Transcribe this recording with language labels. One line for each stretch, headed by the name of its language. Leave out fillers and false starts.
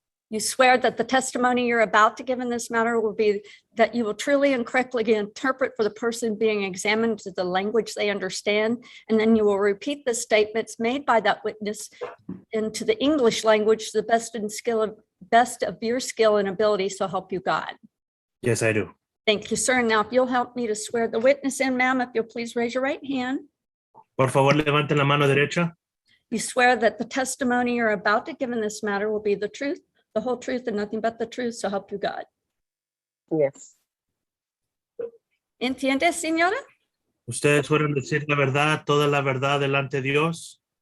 English: You swear that the testimony you're about to give in this matter will be that you will truly and correctly interpret for the person being examined to the language they understand, and then you will repeat the statements made by that witness into the English language to the best of your skill and ability, so help you God. Yes, I do. Thank you, sir. Now, if you'll help me to swear the witness in, ma'am, if you'll please raise your right hand.
Spanish: Por favor, levanten la mano derecha.
English: You swear that the testimony you're about to give in this matter will be the truth, the whole truth, and nothing but the truth, so help you God. Yes.
Spanish: ¿Entiende, señora? ¿Ustedes fueron decir la verdad, toda la verdad delante de Dios?